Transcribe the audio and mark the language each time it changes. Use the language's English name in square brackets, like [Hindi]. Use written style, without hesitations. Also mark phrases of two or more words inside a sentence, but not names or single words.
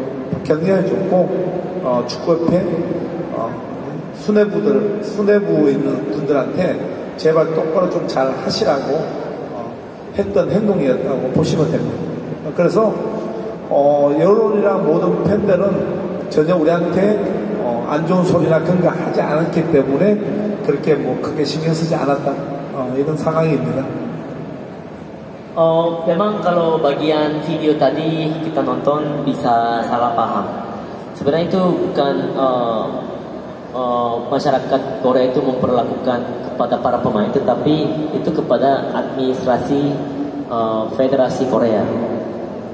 [Korean] 격려해줬고, 축구협회 수뇌부에 있는 분들한테 제발 똑바로 좀 잘 하시라고 했던 행동이었다고 보시면 됩니다. 그래서 여론이랑 모든 팬들은 전혀 우리한테 안 좋은 소리나 그런 거 하지 않았기 때문에 그렇게 뭐 크게 신경 쓰지 않았다, 이런 상황입니다. [Indonesian] Memang kalau bagian video tadi kita nonton bisa salah paham. Sebenarnya itu bukan masyarakat Korea itu memperlakukan kepada para pemain, tetapi itu kepada administrasi Federasi Korea.